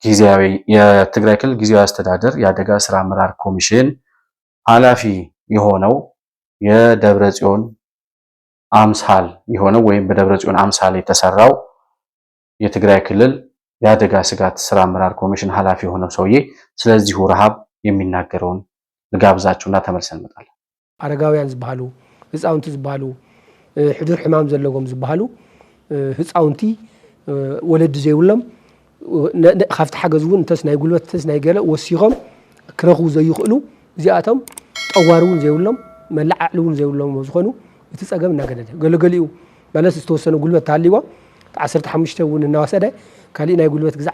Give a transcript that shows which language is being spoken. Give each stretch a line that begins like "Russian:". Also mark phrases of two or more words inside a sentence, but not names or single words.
Amharic: ጊዜያዊ አስተዳደር የአደጋ ስራ አመራር ኮሚሽን ኃላፊ የሆነው የደብረ ጽዮን አምሳል የሆነው ወይም በደብረ ጽዮን አምሳል የተሰራው የትግራይ ክልል የአደጋ ስጋት ስራ አመራር ኮሚሽን ኃላፊ የሆነው ሰውዬ ስለዚሁ ረሃብ የሚናገረውን ልጋብዛችሁና ተመልሰን እንመጣለን።
Tigrinya: አረጋውያን ዝበሃሉ ህፃውንቲ ዝበሃሉ ሕዱር ሕማም ዘለዎም ዝበሃሉ ህፃውንቲ ወለድ ዘይብሎም ካብቲ ሓገዝ እውን እንተስ ናይ ጉልበት እንተስ ናይ ገለ ወሲኾም ክረኽቡ ዘይኽእሉ እዚኣቶም ጠዋሪ እውን ዘይብሎም መላዓዕሊ እውን ዘይብሎም ዝኾኑ እቲ ፀገም እናገደደ ገለገሊኡ ማለት ዝተወሰነ ጉልበት ታሊዎ 15 እውን እናወሰደ ካሊእ ናይ ጉልበት ግዛዕ